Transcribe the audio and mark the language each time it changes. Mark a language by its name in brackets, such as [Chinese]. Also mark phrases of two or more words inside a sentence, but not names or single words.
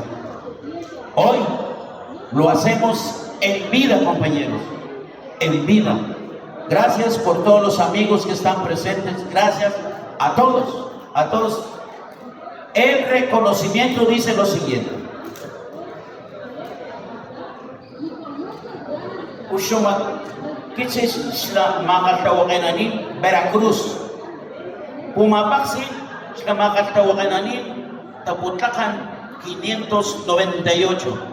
[Spanish] Hoy lo hacemos en vida, compañeros, en vida. Gracias por todos los amigos que están presentes, gracias a todos El reconocimiento dice lo siguiente. [Papantla Totonac] Ushuma kitsis la makaltawakanani Veracruz. Pumapaksin la makaltawakanani Taputlacan 598.